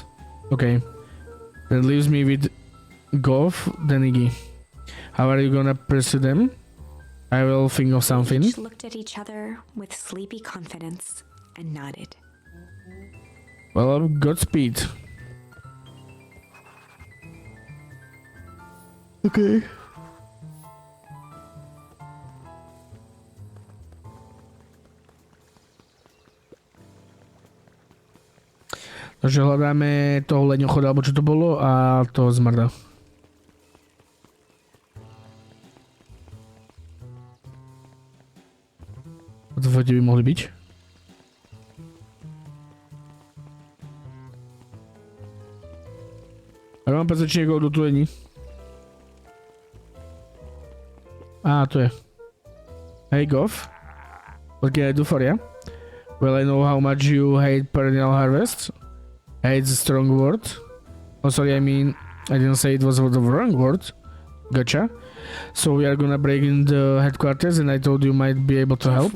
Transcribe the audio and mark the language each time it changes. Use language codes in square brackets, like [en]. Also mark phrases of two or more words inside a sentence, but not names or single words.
[en] Okay. That leaves me with Goff, then Iggy. How are you gonna pursue them? I will think of something. They each looked at each other with sleepy confidence and nodded. Well, Godspeed. Okay. [sk] Takže hľadáme toho leňochoda, alebo čo to bolo, a toho zmrda. To by mohli byť. Ja mám pocit, či niekoho tu není. Á, tu je. [en] Hey Goff. What can I do for you? Well, I know how much you hate Perennial Harvest. Hate's a strong word. Oh, sorry, I mean, I didn't say it was the wrong word. Gotcha. So we are gonna break in the headquarters, and I told you might be able to help.